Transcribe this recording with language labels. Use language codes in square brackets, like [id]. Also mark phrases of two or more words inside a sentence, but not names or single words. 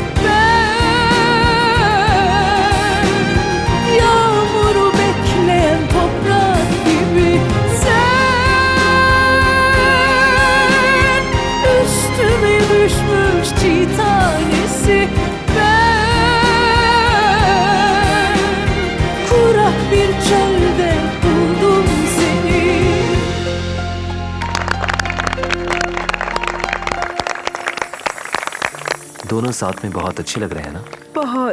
[tr] ben, yağmuru bekleyen toprak gibi sen, üstüme düşmüş çiğ tanesi ben, kurak bir çölde buldum seni. [hi] दोनों साथ में बहुत अच्छे लग रहे हैं ना? बहुत।